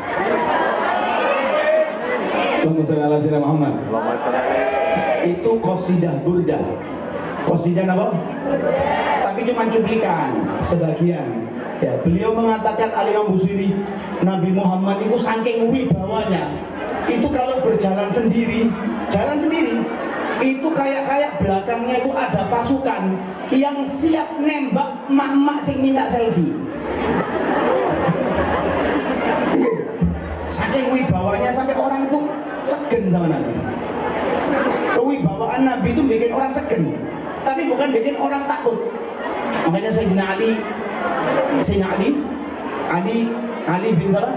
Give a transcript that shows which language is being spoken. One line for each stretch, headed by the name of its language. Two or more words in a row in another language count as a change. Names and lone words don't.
Arabic: اللهم صل على سيدنا محمد.
Indonesian: Itu qasidah burdah. Qasidah apa? Tapi cuma cuplikan sebagian. Ya, beliau mengatakan Al-Imam Busiri, Nabi Muhammad itu saking wibawanya. Itu kalau berjalan sendiri, jalan sendiri, itu kayak belakangnya itu ada pasukan yang siap nembak mak-mak sing minta selfie. Saking wibawanya sampai orang itu segen sama Nabi. Kewibawaan Nabi itu bikin orang segen, tapi bukan bikin orang takut. Makanya Sayyidina Ali bin siapa?